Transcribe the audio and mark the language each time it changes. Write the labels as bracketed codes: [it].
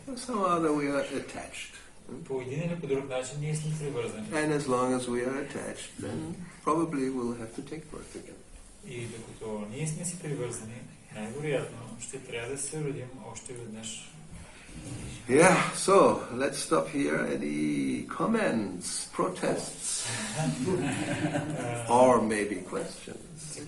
[en] Somehow that we are attached. [bg] По един или по друг начин ние сме привързани. [en] And as long as we are attached, then probably we'll have to take birth again. [bg] И докато ние сме си привързани, най-вероятно ще трябва да се родим още веднъж. [en] Yeah, so let's stop here. Any comments, protests, or maybe questions?